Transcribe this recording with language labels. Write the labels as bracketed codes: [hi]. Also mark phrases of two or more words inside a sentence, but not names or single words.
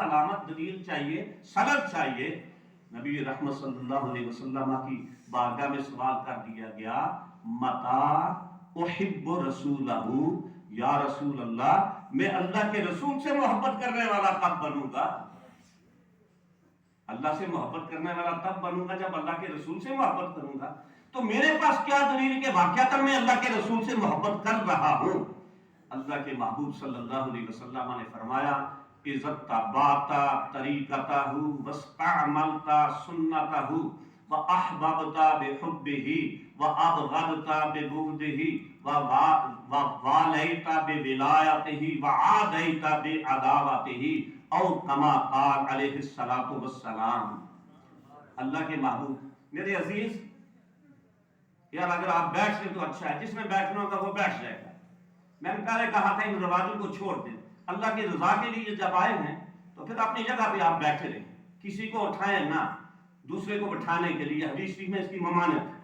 [ur] علامت، دلیل چاہیے، سند چاہیے۔ نبی رحمت [ar] صلی اللہ علیہ وسلم [ur] کی بارگاہ میں سوال کر دیا گیا [ar] متا احب رسولہ، یا رسول اللہ [ur] میں اللہ کے رسول سے محبت کرنے والا کب بنوں گا؟ اللہ سے محبت کرنے والا تب بنوں گا جب اللہ کے رسول سے محبت کروں گا۔ تو میرے پاس کیا دلیل کہ واقعتاً میں اللہ کے رسول سے محبت کر رہا ہوں؟ اللہ کے محبوب [ar] صلی اللہ علیہ وسلم [ur] نے فرمایا [ar] اذا اتبعت طریقتہ واستعملت سنتہ واحببت بحبہ وابغضت ببغضہ ووالیت بولایتہ وعادیت بعداوتہ او کما قال علیہ الصلوۃ والسلام۔ [ur] اللہ کے محبوب، میرے عزیز یار اگر آپ بیٹھ لیں تو اچھا ہے، جس میں بیٹھنا ہوگا وہ بیٹھ جائے گا۔ میں نے پہلے کہا تھا ان رواجوں کو چھوڑ دیں، اللہ کی رضا کے لیے جب آئے ہیں تو پھر اپنی جگہ پہ آپ بیٹھے رہیں، کسی کو اٹھائیں نہ، دوسرے کو بٹھانے کے لیے حدیث شریف میں اس کی ممانعت ہے۔